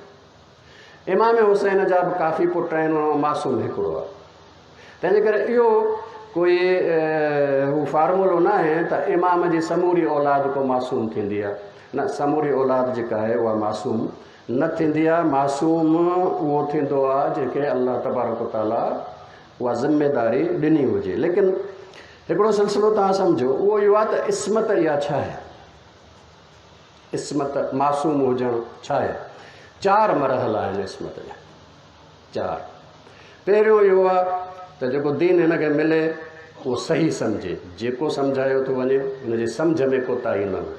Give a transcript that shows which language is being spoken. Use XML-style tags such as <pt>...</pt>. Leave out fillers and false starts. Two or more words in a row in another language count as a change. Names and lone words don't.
<sd>इमाम हुसैन जा बि काफ़ी पुट आहिनि, उन मासूम हिकिड़ो आहे। तंहिंजे करे इहो कोई हू फार्मूलो न आहे त इमाम जी समूरी औलाद को मासूम थींदी आहे, न, समूरी औलाद जेका आहे उहा मासूम न थींदी आहे। मासूम उहो थींदो आहे जंहिंखे</sd> <ar>الله تبارك وتعالى</ar> <sd>उहा ज़िमेदारी ॾिनी हुजे। लेकिन हिकिड़ो सिलसिलो तव्हां सम्झो, उहो इहो आहे त इस्मत इहा छा आहे, इस्मत मासूम हुजणु छा आहे। 4 मरहला आहिनि इस्मत जा, 4। पहिरियों इहो आहे त जेको दीन हिनखे मिले उहो सही सम्झे, जेको सम्झायो थो वञे हुनजी सम्झ में कोताही न हुजे।</sd>